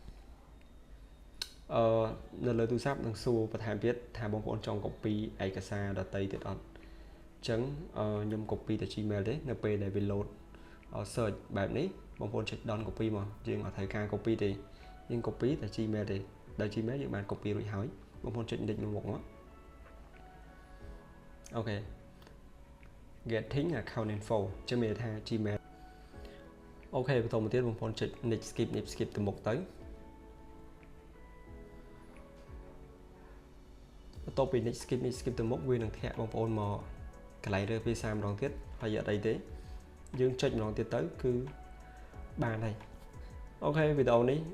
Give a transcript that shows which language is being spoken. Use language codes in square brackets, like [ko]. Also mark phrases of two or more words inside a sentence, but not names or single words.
[km] នៅលើទូរស័ព្ទនឹងសួរបន្ថែមទៀតថាបងប្អូនចង់ copy ឯកសារដទៃទៀតអត់អញ្ចឹងខ្ញុំ copy តែ Gmail ទេនៅពេលដែលវា [en] load search [km] បែបនេះបងប្អូនចុច [en] down copy [km] មកយើងអត់ត្រូវការ copy ទេយើង copy តែ Gmail ទេដោយ Gmail យើងបាន copy រួចហើយបងប្អូនចុច next មកមុខមក អូខេ [en] getting account info [km] ចាំមានថា Gmail អូខេបន្តមកទៀតបងប្អូនចុច [en] next skip [km] ទៅមុខទៅបន្ទាប់ពី [en] next skip [km] ទៅមុខវានឹងធាក់បងប្អូនមកកន្លែងរើភាសាម្ដងទៀតហើយអត់អីទេយើងចុចម្ដងទៀតទៅគឺបានហើយអូខេវីដេអូនេះ